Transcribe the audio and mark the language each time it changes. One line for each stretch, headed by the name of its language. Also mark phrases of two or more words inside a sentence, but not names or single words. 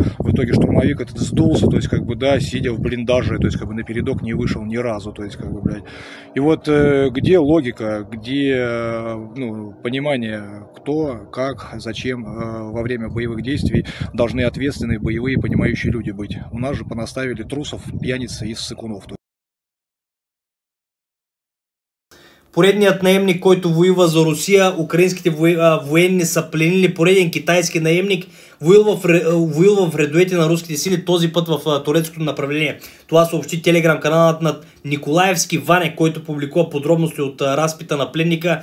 Russian: В итоге штурмовик этот сдулся, то есть, как бы, да, сидя в блиндаже, то есть, как бы, на передок не вышел ни разу, то есть, как бы, блядь. И вот где логика, где, ну, понимание, кто, как, зачем во время боевых действий должны ответственные, боевые, понимающие люди быть. У нас же понаставили трусов, пьяниц и ссыкунов.
Bulgarian: Поредният наемник, който воюва за Русия, украинските военни са пленили пореден китайски наемник, воюва в редовете на руските сили, този път в турецкото направление. Това съобщи телеграм каналът на Николаевски Ване, който публикува подробности от разпита на пленника.